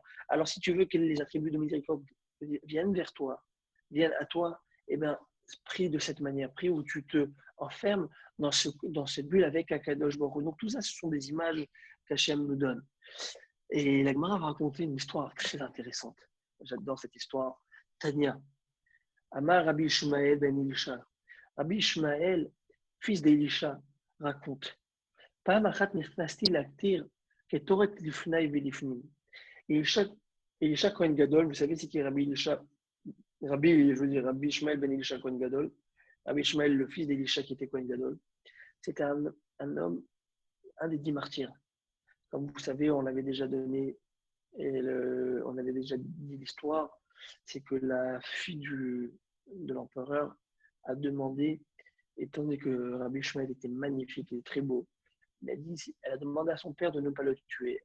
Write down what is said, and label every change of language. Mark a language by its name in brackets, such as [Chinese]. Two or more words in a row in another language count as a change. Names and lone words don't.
[French] Alors, si tu veux que les attributs de miséricorde viennent vers toi, viennent à toi, eh bien, prie de cette manière, prie où tu te enfermes dans cette bulle avec [Hebrew] קדוש ברוך הוא. [French] Donc, tout ça, ce sont des images qu'Hachem nous donne. Et la Gemara va raconter une histoire très intéressante. J'adore cette histoire. [Hebrew] תניא, אמר רבי ישמעאל בן אלישע. [French] Rabbi Ishmael, fils d'Elisha, raconte. [Hebrew] פעם אחת נכנסתי להקטיר כתורת לפני ולפנים. אלישע כהן גדול, [French] vous savez c'est qui est Rabbi Elisha? [Hebrew] רבי ישמעאל בן אלישע כהן גדול. [French] Rabbi Ishmael, le fils d'Elisha qui était [Hebrew] כהן גדול. [French] C'était un homme, un des 10 martyrs. Comme vous savez, on avait déjà donné, on avait déjà dit l'histoire, c'est que la fille de l'empereur a demandé, étant donné que Rabbi Ishmael était magnifique et très beau, elle a demandé à son père de ne pas le tuer.